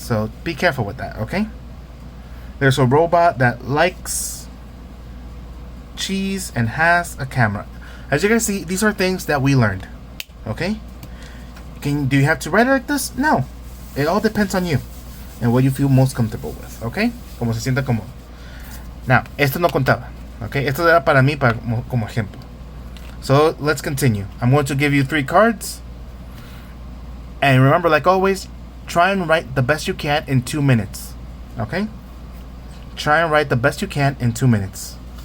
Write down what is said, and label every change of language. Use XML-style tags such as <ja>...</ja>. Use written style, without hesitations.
<en>So be careful with that, okay? There's a robot that likes cheese and has a camera. As you can see, these are things that we learned. Okay? Do you have to write it like this? No. It all depends on you and what you feel most comfortable with.</en> <es>Okay? Como se sienta cómodo. Now, esto no contaba. Okay? Esto era para mí como ejemplo.</es> <en>So, let's continue. I'm going to give you 3 cards. And remember, like always, try and write the best you can in 2 minutes. Okay? Try and write the best you can in 2 minutes.</en>